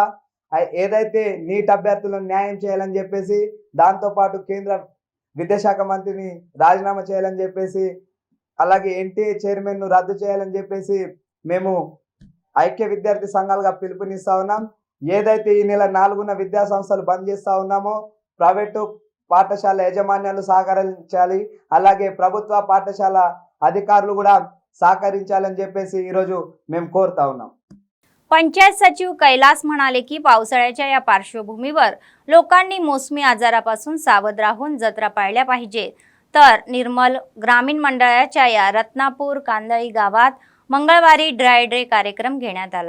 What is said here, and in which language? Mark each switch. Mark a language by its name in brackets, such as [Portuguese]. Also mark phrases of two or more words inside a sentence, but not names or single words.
[Telugu] ఏదైతే నీట్ అభ్యర్థులను న్యాయం చేయాలని చెప్పేసి దాంతోపాటు కేంద్ర విద్యాశాఖ మంత్రిని రాజీనామా చేయాలని చెప్పేసి అలాగే ఎన్టీఏ చైర్మన్ ను రద్దు చేయాలని చెప్పేసి మేము ఐక్య విద్యార్థి సంఘాలుగా పిలుపునిస్తా ఉన్నాం। ఏదైతే ఈ నెల 4న విద్యా సంస్థలు బంద్ చేస్తా ఉన్నామో ప్రైవేటు పాఠశాల యాజమాన్యాలు సహకరించాలి, అలాగే ప్రభుత్వ పాఠశాల అధికారులు కూడా సహకరించాలని చెప్పేసి ఈరోజు మేము కోరుతా ఉన్నాం। [Marathi] पंचायत सचिव कैलास म्हणाले की पावसाळ्याच्या या पार्श्वभूमीवर लोकांनी मोसमी आजारापासून सावध राहून जत्रा पाळल्या पाहिजे। तर निर्मल ग्रामीण मंडळाच्या या रत्नापूर कांदळी गावात मंगळवारी [English] dry day [Marathi] कार्यक्रम घेण्यात आला।